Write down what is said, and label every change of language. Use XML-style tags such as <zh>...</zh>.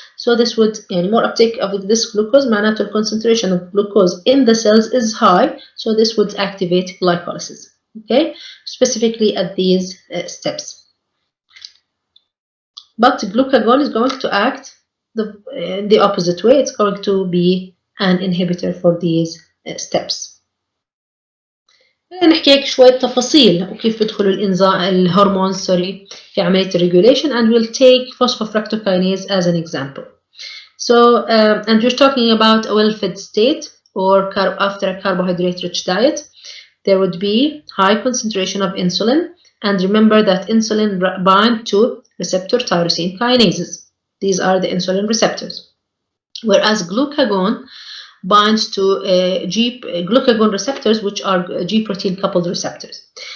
<en>So this would, more uptake of this glucose, معناته the concentration of glucose in the cells is high, so this would activate glycolysis. Okay, specifically at these steps. But glucagon is going to act the opposite way. It's going to be an inhibitor for these steps.</en> <ar>نحكي هيك شوية تفاصيل وكيف بيدخلوا الهرمونز في عملية الregulation,</ar> <en>and we'll take phosphofructokinase as an example. So, and we're talking about a well-fed state or after a carbohydrate-rich diet. There would be high concentration of insulin, and remember that insulin binds to receptor tyrosine kinases. These are the insulin receptors. Whereas glucagon binds to glucagon receptors, which are G protein coupled receptors.</en>